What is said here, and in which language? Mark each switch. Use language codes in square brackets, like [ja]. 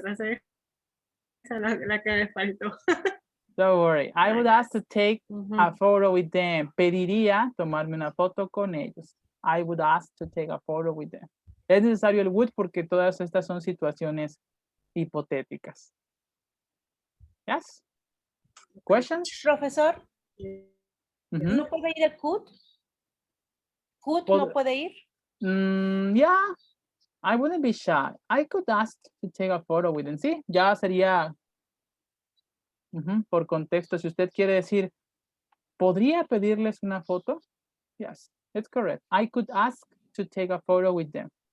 [es] otras, esa la que me faltó. [en] Don't worry. I would ask to take a photo with them. [es] Pediría tomarme una foto con ellos. [en] I would ask to take a photo with them. [es] Es necesario el would porque todas estas son situaciones hipotéticas. [en] Yes? Questions? [es] Profesor, ¿no puede ir el could? ¿Could no puede ir? [en] Yeah, I wouldn't be shy. I could ask to take a photo with them. [es] Sí, ya sería por contexto. Si usted quiere decir, ¿podría pedirles una foto? [en] Yes, it's correct. I could ask to take a photo with them.